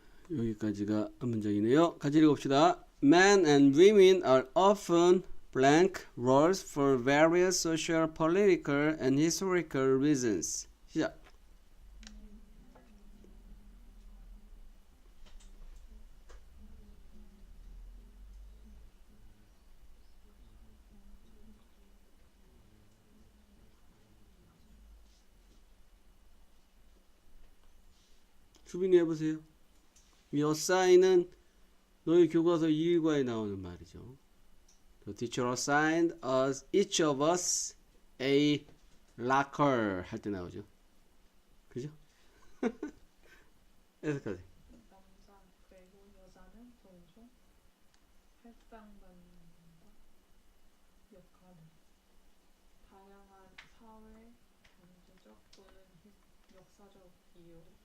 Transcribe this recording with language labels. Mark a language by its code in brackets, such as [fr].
[ko] 여기까지가 한 문장이네요. 같이 읽어봅시다. [en] Men and women are often blank roles for various social, political, and historical reasons. [ko] 시작. 수빈이 해보세요. 이 assign은 너희 교과서 2일과에 나오는 말이죠. [en] The teacher assigned us, each of us, a locker [ko] 할 때 나오죠. 그죠? 해석하세요. 남자 그리고 여자는 동종 할당받는 역할을 다양한 사회, 경제적 또는 역사적 이유